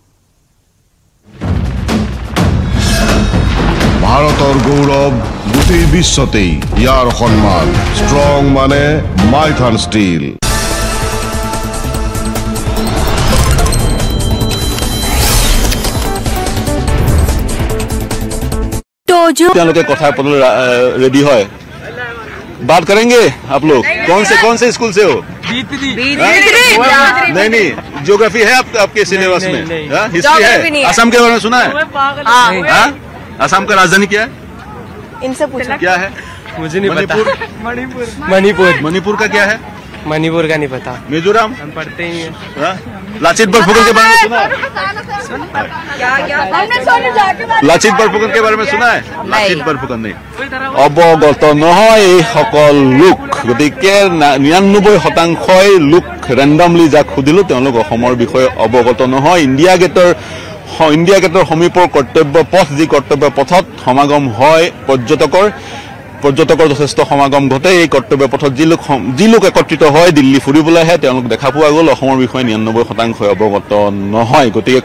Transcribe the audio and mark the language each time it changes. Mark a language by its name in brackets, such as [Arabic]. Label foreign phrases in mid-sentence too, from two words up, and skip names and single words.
[Assamese] ভাৰতৰ গৌৰৱ গোটেই বিশ্বতেই ইয়াৰ সন্মান ষ্ট্ৰং মানে মাইথান ষ্টীল তেওঁলোকে কথা পাতিবলৈ ৰেডি হয় [Hindi] बात करेंगे आप लोग कौन से स्कूल से हो नहीं ज्योग्राफी है आपके सिलेबस में हिस्ट्री है असम के बारे में सुना है असम का राजधानी क्या है इनसे पूछा क्या है मुझे नहीं पता मणिपुर का क्या है मणिपुर का नहीं पता मिजोरम हम पढ़ते ही हैं लाचित बरफुकन के बारे में सुना है लाचित बरफुकन के बारे में सुना है लाचित बरफुकन नहीं [Assamese] অৱগত নহয় এই সকল লোক গতিকে 99% লোক ৰেণ্ডমলি যাক সুধিলো তেওঁলোক অসমৰ বিষয়ে অৱগত নহয় ইণ্ডিয়া গেটৰ সমীপৰ কৰ্তব্য পথ যি কৰ্তব্য পথত সমাগম হয় পৰ্যটকৰ যথেষ্ট সমাগম ঘটে এই কৰ্তব্য পথত যি লোক একত্ৰিত হয় দিল্লী ফুৰিবলৈ আহে তেওঁলোক দেখা পোৱা গ'ল অসমৰ বিষয়ে 99% অৱগত নহয় গতিকে